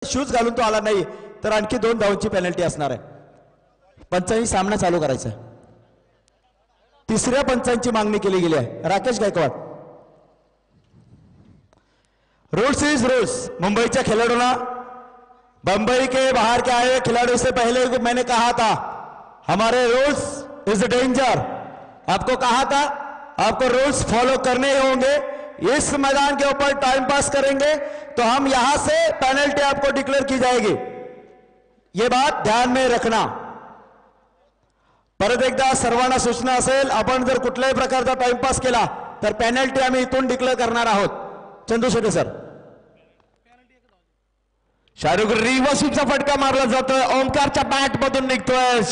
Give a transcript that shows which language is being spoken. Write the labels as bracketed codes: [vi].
[mr] Shoes घालून तो आला नाही तर आणखी 2 धावांची पेनल्टी असणार आहे. पंचांनी सामना चालू करायचा. तिसऱ्या पंचांची मागणी केली गेली आहे. Rakesh Gaikwad. [en] Rules is rules. [hi] मुंबईच्या खिलाड़ियों, बंबई के बाहर के आए खिलाड़ियों से पहले मैंने कहा था हमारे [en] Rules is danger. [hi] आपको कहा था आपको रूल्स फॉलो करने होंगे. इस मैदान के ऊपर टाइम पास करेंगे तो हम यहां से पेनल्टी आपको डिक्लेयर की जाएगी. ये बात ध्यान में रखना. [mr] परत एकदा सर्वांना सूचना असेल, आपण जर कुठल्याही प्रकारचा टाइमपास केला तर पेनल्टी आम्ही इथून डिक्लेअर करणार आहोत. चंदू शेटे सर. शाहरुख रिव्हर्सिपचा फटका मारला जातोय. ओमकारच्या बॅट मधून निघतोय.